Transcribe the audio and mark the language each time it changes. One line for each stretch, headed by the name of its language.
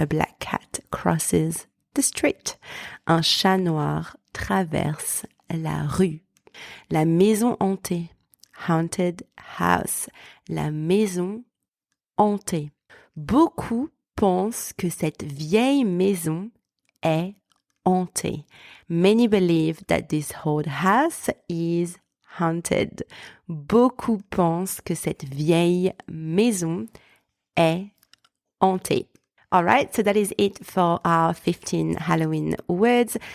English: A black cat crosses the street.
French: Un chat noir traverse la rue. La maison hantée,
English: haunted house.
French: La maison hantée. Beaucoup pensent que cette vieille maison est hantée.
English: Many believe that this old house is haunted.
French: Beaucoup pensent que cette vieille maison est hantée.
English: Alright, so that is it for our 15 Halloween words.